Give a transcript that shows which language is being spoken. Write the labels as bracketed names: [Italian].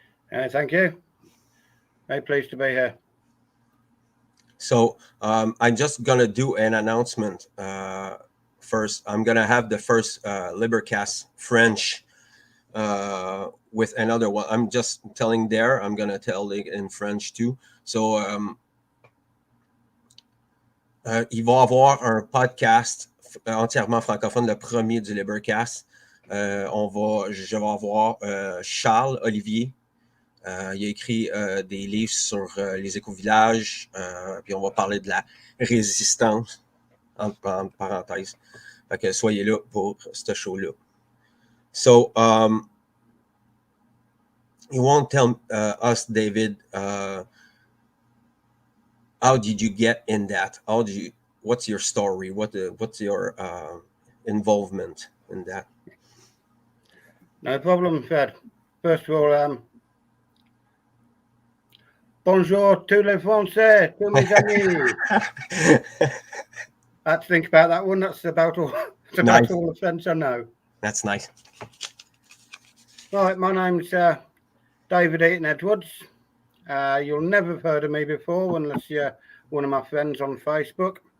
[English] Thank you. Very pleased to be here. So, I'm just going to do an announcement. First, I'm going to have the first LIBERcast French with another one. I'm just telling there. I'm going to tell it in French too. So, [French] il va y avoir un podcast entièrement francophone, le premier du LIBERcast. Je vais avoir Charles Olivier. Il a écrit des livres sur les éco-villages, puis on va parler de la résistance, entre parenthèses. Fait que soyez là pour ce show-là. [English] So, you won't tell us, David, how did you get in that? What's your story? What's your involvement in that? No problem, Fred. First of all, [French] bonjour tous les Français, tous mes amis. [English] I had to think about that one. That's about all. Nice. All the French I know. That's nice. Right, my name's David Eden Edwards. You'll never have heard of me before unless you're one of my friends on Facebook.